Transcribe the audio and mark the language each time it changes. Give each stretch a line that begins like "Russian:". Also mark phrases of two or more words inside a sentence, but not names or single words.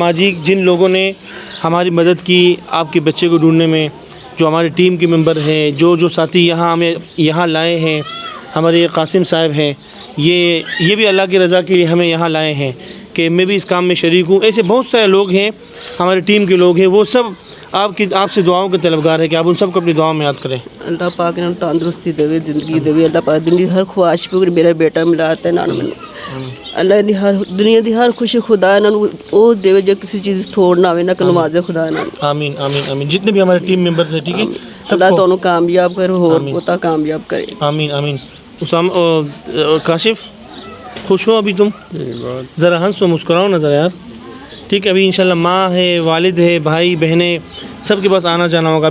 Urdu: ماں جی، جن لوگوں نے ہماری مدد کی آپ کے بچے کو ڈھونڈنے میں، جو ہماری ٹیم کے ممبر ہیں، جو ساتھی ہمیں یہاں لائے ہیں، ہمارے قاسم صاحب ہیں، یہ بھی اللہ کی رضا کے لیے ہمیں یہاں لائے ہیں کہ میں بھی اس کام میں شریک ہوں۔ ایسے بہت سارے لوگ ہیں ہماری ٹیم کے لوگ ہیں، وہ سب آپ سے دعاؤں کے طلبگار ہیں کہ آپ ان سب کو اپنی دعاؤں میں یاد کریں۔
Punjabi: اللہ پاک نے تندرستی دے، زندگی دے، اللہ پاک دنیا ہر خواہش پوری میرا بیٹا ملا ہے نا میں، اللہ نے ہر دنیا دی ہر خوشی خدا انہاں نوں او دے جو کسی چیز تھوڑنا ہوے نہ نوازے خدا انہاں نوں۔
Urdu: آمین آمین آمین۔ جتنے بھی ہمارے ٹیم ممبرز ہیں، ٹھیک ہے،
Punjabi: اللہ تانوں کامیاب کرے، اور بہت کامیاب کرے۔
Urdu: آمین آمین۔ کاشف، خوش ہو ابھی تم؟ ذرا ہنسو، مسکراؤ نا ذرا یار، ٹھیک ہے؟ ابھی انشاءاللہ ماں ہے، والد ہے، بھائی بہنیں، سب کے پاس آنا جانا ہوگا۔